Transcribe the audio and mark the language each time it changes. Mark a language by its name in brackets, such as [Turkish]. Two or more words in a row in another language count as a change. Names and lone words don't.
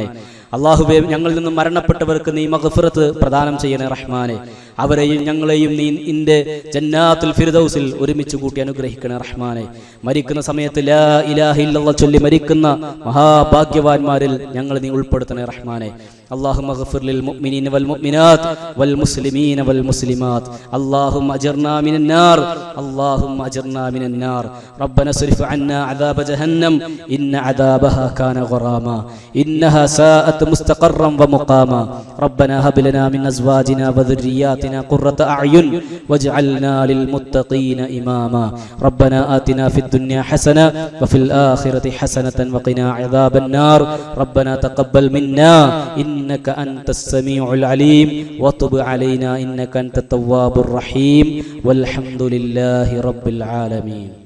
[Malayalam] അല്ലാഹുവേ, ഞങ്ങളിൽ നിന്നും മരണപ്പെട്ടവർക്ക് നീ മഗ്ഫിറത്ത് പ്രദാനം ചെയ്യണേ റഹ്മാനെ. അവരെയും ഞങ്ങളെയും നീ നിന്റെ ജന്നാത്തുൽ ഫിർദൗസിൽ ഒരുമിച്ച് കൂട്ടി അനുഗ്രഹിക്കണേ റഹ്മാനെ. മരിക്കുന്ന സമയത്ത് [Arabic] لا إله إلا الله [Malayalam] ചൊല്ലി മരിക്കുന്ന മഹാഭാഗ്യവാന്മാരിൽ ഞങ്ങൾ നീ ഉൾപ്പെടുത്തണേ റഹ്മാനെ. [Arabic] اللهم اغفر للمؤمنين والمؤمنات والمسلمين والمسلمات اللهم اجرنا من النار اللهم اجرنا من النار ربنا اصرف عنا عذاب جهنم إن عذابها كان غراما إنها ساءت مستقرا ومقاما ربنا هب لنا من أزواجنا وذرياتنا قرة أعين واجعلنا للمتقين إماما ربنا آتنا في الدنيا حسنة وفي الآخرة حسنة وقنا عذاب النار ربنا تقبل منا إنك أنت السميع العليم وتب علينا إنك أنت التواب الرحيم والحمد لله رب العالمين.